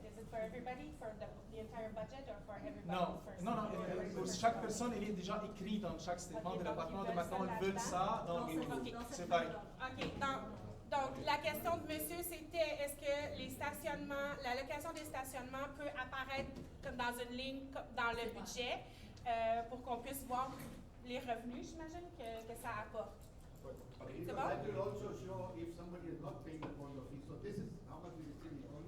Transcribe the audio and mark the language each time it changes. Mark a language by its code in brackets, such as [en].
[en] Is it for everybody, for the entire budget, or for everybody? [fr] Non, non, pour chaque personne, il est déjà écrit dans chaque statement de l'appartement. De maintenant, ils veulent ça dans le C'est pareil. OK. Donc, la question de monsieur, c'était est-ce que les stationnements, la location des stationnements peut apparaître comme dans une ligne dans le budget pour qu'on puisse voir les revenus, j'imagine, que ça apporte. C'est bon? [en] That will also show if somebody is not paying the condo fee. So this is how much we receive in condo.